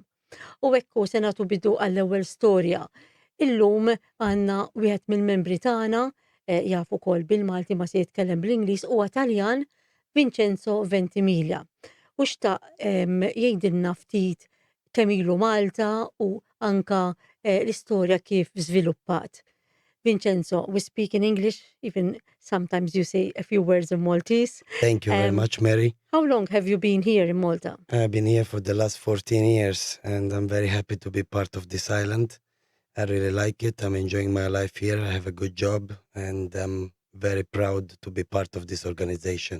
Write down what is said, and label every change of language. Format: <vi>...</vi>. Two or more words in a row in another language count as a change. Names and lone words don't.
<mt>U hekk se nagħtu bidu għall-ewwel storja. Illum għandna wieħed mill-membri tagħna jafu wkoll bil-Malti ma se jitkellem bl-Ingliż huwa Taljan, Vincenzo Ventimiglia. U xtaq jgħidilna ftit kemm ilu Malta u anka l-istorja kif żviluppat. Vincenzo,</mt> <en>we speak in English, even sometimes you say a few words of Maltese. Thank you very much, Mary. How long have you been here in Malta? I've been here for the last 14 years, and I'm very happy to be part of this island. I really like it. I'm enjoying my life here. I have a good job, and I'm very proud to be part of this organization.</en>